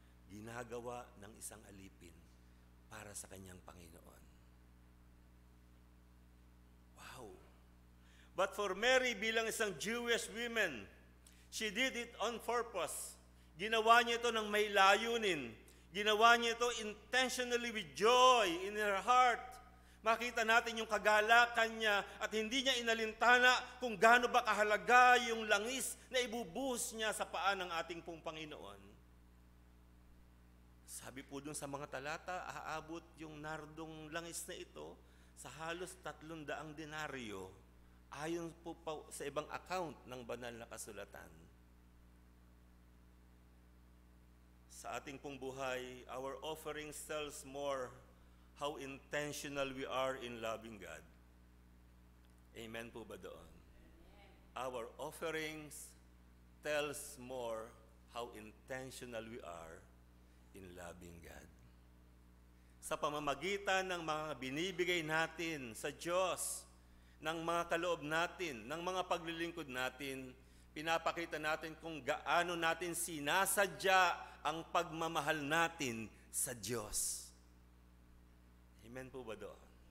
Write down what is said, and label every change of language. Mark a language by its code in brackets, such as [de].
[tl] ginagawa ng isang alipin para sa kanyang Panginoon. Wow! [en] But for Mary [tl] bilang isang [en] Jewish woman, she did it on purpose. [tl] Ginawa niya ito ng may layunin. Ginawa niya ito [en] intentionally with joy in her heart. [tl] Makita natin yung kagalakan niya at hindi niya inalintana kung gaano ba kahalaga yung langis na ibubuhos niya sa paa ng ating pong Panginoon. Sabi po dun sa mga talata, aabot yung nardong langis na ito sa halos 300 denaryo ayon po sa ibang account ng banal na kasulatan. Sa ating pong buhay, [en] our offerings tells more how intentional we are in loving God. [tl] Amen po ba doon? [en] Our offerings tells more how intentional we are in loving God. [tl] Sa pamamagitan ng mga binibigay natin sa Diyos, ng mga kaloob natin, ng mga paglilingkod natin, pinapakita natin kung gaano natin sinasadya ang pagmamahal natin sa Diyos. Amen po ba doon?